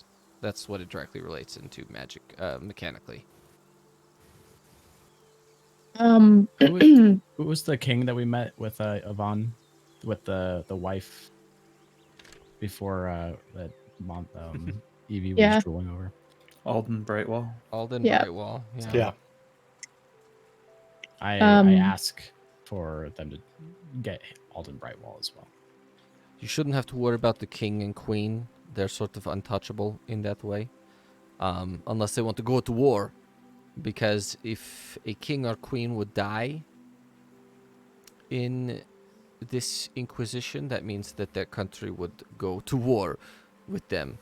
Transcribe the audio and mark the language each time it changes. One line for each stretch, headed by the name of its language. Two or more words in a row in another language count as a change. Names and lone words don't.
English: That's what it directly relates into magic mechanically. Who was the king that we met with Yvonne, with the wife before that mom Evie was Yeah. drooling over? Alden Brightwall. Alden Yeah. Brightwall. yeah. I Um, ask for them to get Alden Brightwall as well. You shouldn't have to worry about the king and queen. They're sort of untouchable in that way. Unless they want to go to war. Because if a king or queen would die in this Inquisition, that means that their country would go to war with them.